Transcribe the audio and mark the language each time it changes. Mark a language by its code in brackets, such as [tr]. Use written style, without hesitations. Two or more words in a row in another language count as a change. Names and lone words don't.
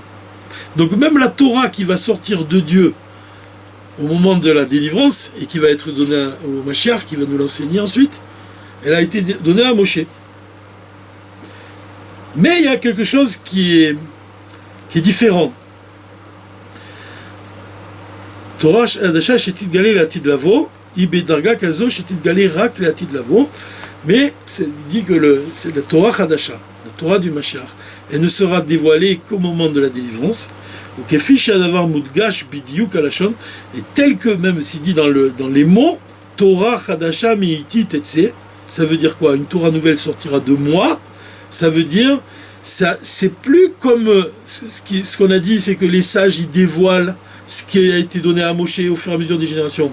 [fr] Donc même la Torah qui va sortir de Dieu au moment de la délivrance, et qui va être donnée au Mashiach, qui va nous l'enseigner ensuite, elle a été donnée à Moshe. Mais il y a quelque chose qui est différent. [he] תורה חדשה שתתגלה לעתיד לבוא, ובדרגה כזו שתתגלה רק לעתיד לבוא. [fr] Mais il dit que c'est la [he] תורה חדשה, [fr] la Torah du Mashiach. Elle ne sera dévoilée qu'au moment de la délivrance. [he] וכפי שהדבר מודגש בדיוק הלשון, [fr] et tel que même c'est dit dans les mots [he] תורה חדשה מאיתי תצא, [fr] ça veut dire quoi? Une Torah nouvelle sortira de moi. Ça veut dire, c'est plus comme ce qu'on a dit, c'est que les sages ils dévoilent ce qui a été donné à Moshe au fur et à mesure des générations.